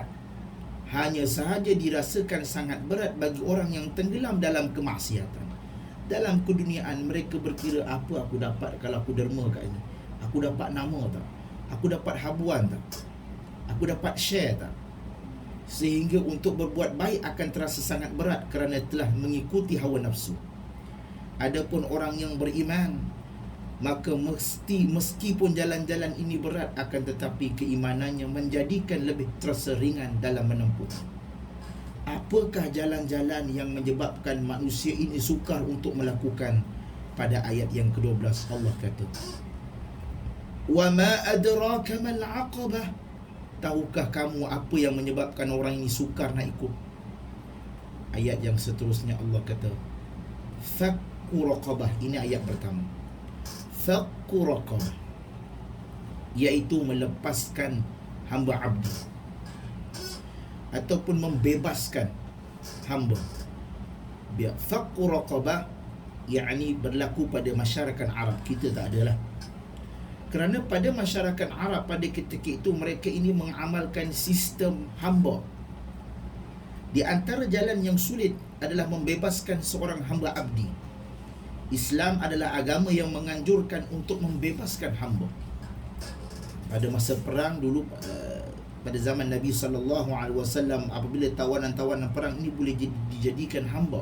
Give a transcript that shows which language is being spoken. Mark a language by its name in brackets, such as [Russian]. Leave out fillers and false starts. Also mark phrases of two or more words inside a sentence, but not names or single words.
[Malay] Hanya sahaja dirasakan sangat berat bagi orang yang tenggelam dalam kemaksiatan. Dalam keduniaan mereka berkira, apa aku dapat kalau aku derma kat ini? Aku dapat nama tak? Aku dapat habuan tak? Aku dapat share tak? Sehingga untuk berbuat baik akan terasa sangat berat kerana telah mengikuti hawa nafsu. Adapun orang yang beriman, maka meskipun jalan-jalan ini berat, akan tetapi keimanannya menjadikan lebih terasa ringan dalam menempuh. Apakah jalan-jalan yang menyebabkan manusia ini sukar untuk melakukan? Pada ayat yang ke-12 Allah kata, [Arabic] "وما أدراك ما العقبة." [Malay] Tahukah kamu apa yang menyebabkan orang ini sukar nak ikut? Ayat yang seterusnya Allah kata, [Arabic] "فك رقبة." [Malay] Ini ayat pertama. [Arabic] فك رقبة, [Malay] iaitu melepaskan hamba abdi ataupun membebaskan hamba. Biar [Arabic] فك رقبة, [Malay] yakni berlaku pada masyarakat Arab. Kita tak adalah. Kerana pada masyarakat Arab pada ketika itu, mereka ini mengamalkan sistem hamba. Di antara jalan yang sulit adalah membebaskan seorang hamba abdi. Islam adalah agama yang menganjurkan untuk membebaskan hamba. Pada masa perang dulu, pada zaman Nabi SAW, apabila tawanan-tawanan perang ini boleh dijadikan hamba.